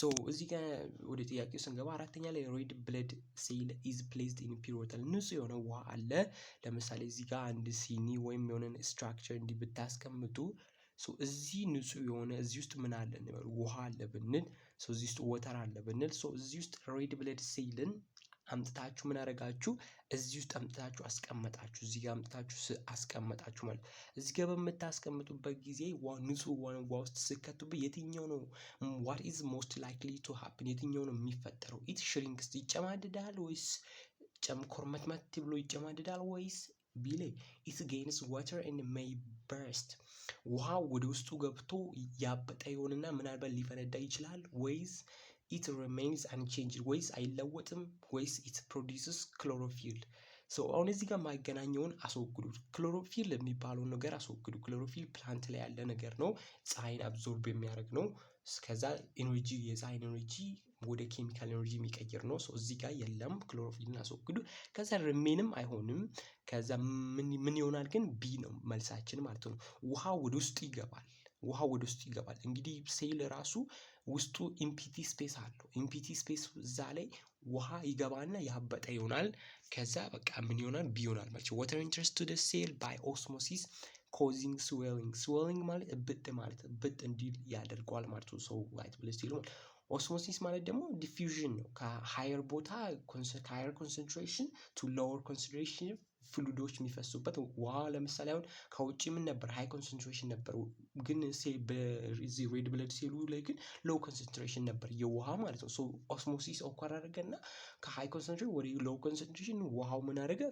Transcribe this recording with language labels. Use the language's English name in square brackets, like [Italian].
[Amharic] እዚህ ጋር ወደ ጥያቄው ስንገባ አራተኛ ላይ [English] ሬድ ብለድ ሴል ኢዝ ፕሌስድ ኢን ፒውር ዋተር። [Amharic] ንጹህ የሆነ ውሃ አለ። ለምሳሌ እዚህ ጋር አንድ ሲኒ ወይም የሆነ ስትራክቸር እንዲህ ብታስቀምጡ እዚህ ንጹህ የሆነ እዚህ ውስጥ ምን አለ እንበል ውሃ አለ ብንል እዚህ ውስጥ ወተር አለ ብንል እዚህ ውስጥ ሬድ ብለድ ሴልን አምጥታችሁ ምን አደረጋችሁ? እዚህ ውስጥ አምጥታችሁ አስቀመጣችሁ። እዚህ ጋር አምጥታችሁ አስቀመጣችሁ ማለት እዚህ ጋር በምታስቀምጡበት ጊዜ ንጹህ ውሃ ውስጥ ስከቱበት የትኛው ነው [English] what is most likely to happen? [Amharic] የትኛው ነው የሚፈጠረው? [English] it shrinks [Amharic] ይጨማድዳል ወይስ ኮርመትመት ብሎ ይጨማድዳል ወይስ ቢሌ [English] it gains water and may burst? [Amharic] ውሃው ወደ ውስጡ ገብቶ ያበጠ ይሆንና ምናልባት ሊፈነዳ ይችላል ወይስ [English] it remains unchanged [Amharic] ወይስ አይለወጥም ወይስ [English] it produces chlorophyll? [Amharic] አሁን እዚህ ጋር የማይገናኘውን አስወግዱ። ክሎሮፊል የሚባለውን ነገር አስወግዱ። ክሎሮፊል ፕላንት ላይ ያለ ነገር ነው። ፀሐይን አብዞርብ የሚያደርግ ነው። ከዛ ኤነርጂ የፀሐይን ኤነርጂ ወደ ኬሚካል ኤነርጂ የሚቀይር ነው። እዚህ ጋር የለም። ክሎሮፊልን አስወግዱ። ከዛ ሪሜንም አይሆንም። ከዛ ምን ይሆናል ግን? ቢ ነው መልሳችን ማለት ነው። ውሃ ወደ ውስጡ ይገባል። ውሃ ወደ ውስጡ ይገባል። እንግዲህ ሴል ራሱ ውስጡ ኢምፒቲ ስፔስ አለው። ኢምፒቲ ስፔስ እዛ ላይ ውሃ ይገባና ያበጠ ይሆናል። ከዛ በቃ ምን ይሆናል? ቢ ይሆናል ማለት ነው። [English] water enters to the cell by osmosis causing swelling. [Amharic] swelling ማለት እብጥ ማለት እብጥ እንዲል ያደርገዋል ማለት ነው። white blood cell ኦስሞሲስ ማለት ደግሞ ዲፊውዥን ነው። ከሃየር ቦታ ከሃየር [English] ኮንሰንትሬሽን ቱ ሎወር ኮንሰንትሬሽን [Amharic] ፍሉዶች የሚፈሱበት ውሃ። ለምሳሌ አሁን ከውጭ ምን ነበር? ሃይ ኮንሰንትሬሽን ነበር፣ ግን በዚህ ሬድ ብለድ ሴሉ ላይ ግን ሎው ኮንሰንትሬሽን ነበር የውሃ ማለት ነው። ኦስሞሲስ ኦኳር አደረገና ከሃይ ኮንሰንትሬሽን ወደ ሎው ኮንሰንትሬሽን ውሃው ምን አደረገ?